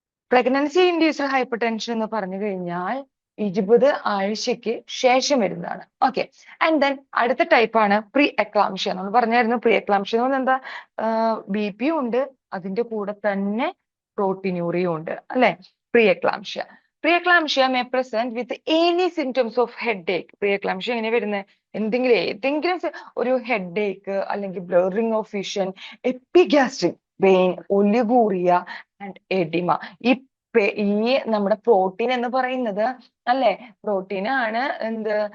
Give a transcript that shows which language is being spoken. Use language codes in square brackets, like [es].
[ml] Pregnancy induced hyper tension എന്ന് പറഞ്ഞു കഴിഞ്ഞാൽ 20 ആഴ്ചയ്ക്ക് ശേഷം വരുന്നതാണ്. ഓക്കെ, ആൻഡ് ദെൻ അടുത്ത ടൈപ്പാണ് പ്രീ എക്ലാംഷ്യ. നമ്മൾ പറഞ്ഞായിരുന്നു പ്രീ എക്ലാംഷ്യ എന്ന് പറഞ്ഞാൽ എന്താ? BP ഉണ്ട്, അതിന്റെ കൂടെ തന്നെ പ്രോട്ടീനൂറിയും ഉണ്ട്. അല്ലെ, pre eclampsia. [en] Preeclampsia may present with any symptoms of headache. [ml] Preeclampsia എങ്ങനെ വരുന്നത്? ഏതെങ്കിലും ഒരു ഹെഡേക്ക് അല്ലെങ്കിൽ blurring of vision, epigastric pain, ഒലിഗൂറിയ and oedema. ഈ നമ്മുടെ പ്രോട്ടീൻ എന്ന് പറയുന്നത്, അല്ലെ, പ്രോട്ടീൻ ആണ് എന്ത്?